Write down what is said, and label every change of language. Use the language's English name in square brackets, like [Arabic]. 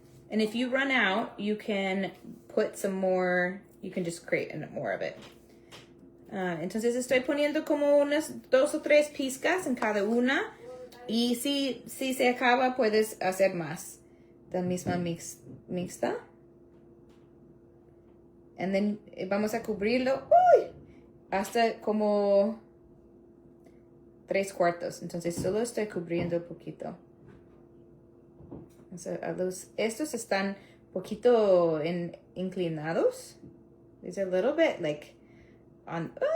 [English] And if you run out, you can put some more, you can just create more of it. [Spanish] Entonces estoy poniendo como unas 2 o 3 pizcas en cada una. Y si se acaba, puedes hacer más. La misma mixta. [English] And then [Spanish] vamos a cubrirlo hasta como 3/4. Entonces solo estoy cubriendo un poquito. Estos están poquito inclinados. [English] These are a little bit like on.